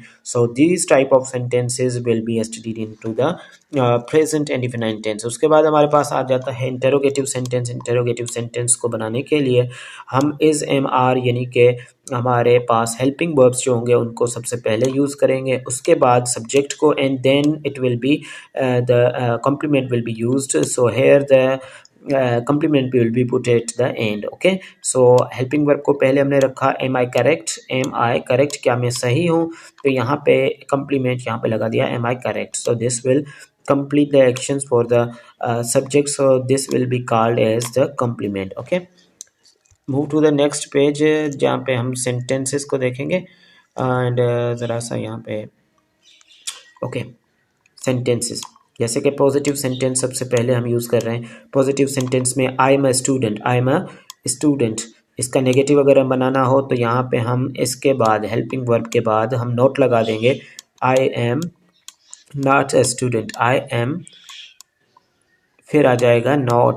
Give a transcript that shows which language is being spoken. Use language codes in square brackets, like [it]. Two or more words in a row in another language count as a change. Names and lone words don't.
[en] so this type of sentences will be studied into the present indefinite tense. [hi] उसके बाद हमारे पास आ जाता है [en] interrogative sentence. interrogative sentence [hi] को बनाने के लिए हम [en] is am are [hi] यानी कि हमारे पास [en] helping verbs [hi] जो होंगे उनको सबसे पहले यूज़ करेंगे, उसके बाद सब्जेक्ट को, [en] and then it will be the complement will be used. so here the complement will be put at the end. Okay, so helping verb [hi] को पहले हमने रखा [en] am I correct, am I correct, [hi] क्या मैं सही हूँ, तो यहाँ पे complement यहाँ पे लगा दिया [en] am I correct. So this will complete the actions for the subject, so this will be called as the complement. Okay, move to the next page [hi] जहाँ पे हम sentences को देखेंगे and ज़रा सा यहाँ पे [en] okay sentences, [hi] जैसे कि [en] positive sentence [hi] सबसे पहले हम यूज़ कर रहे हैं। [en] positive sentence [hi] में [en] I am a student, I am a student, [hi] इसका नेगेटिव अगर हम बनाना हो तो यहाँ पे हम इसके बाद [en] helping verb [hi] के बाद हम नोट लगा देंगे [en] I am not a student, I am, [hi] फिर आ जाएगा नॉट।